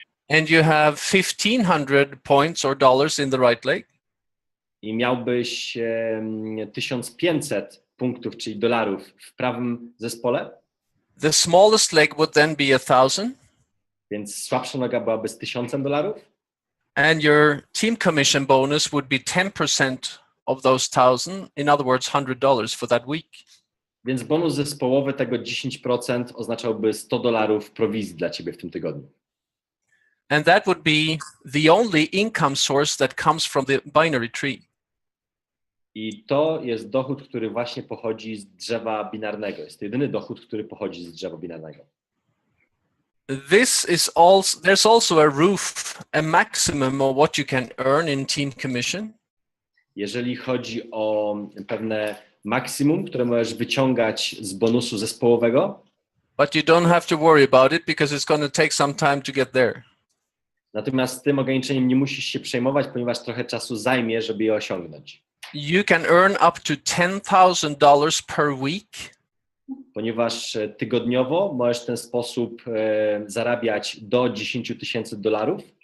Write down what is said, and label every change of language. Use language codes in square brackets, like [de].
[en] and you have 1,500 points or dollars in the right leg, [pl] i miałbyś 1500 punktów, czyli dolarów w prawym zespole, [en] the smallest leg would then be 1,000, [pl] więc słabsza noga byłaby z $1000, [en] and your team commission bonus would be 10% of those 1,000, in other words, $100 for that week. [pl] więc bonus zespołowy tego 10% oznaczałby $100 prowizji dla ciebie w tym tygodniu. [en] And that would be the only income source that comes from the binary tree. [pl] I to jest dochód, który właśnie pochodzi z drzewa binarnego. Jest to jedyny dochód, który pochodzi z drzewa binarnego. [en] There's also a roof, a maximum of what you can earn in team commission. [pl] Jeżeli chodzi o pewne maksimum, które możesz wyciągać z bonusu zespołowego, [en] But you don't have to worry about it because it's going to take some time to get there. [pl] natomiast tym ograniczeniem nie musisz się przejmować, ponieważ trochę czasu zajmie, żeby je osiągnąć. [en] You can earn up to $10,000 per week. [pl] Ponieważ tygodniowo możesz w ten sposób zarabiać do $10,000.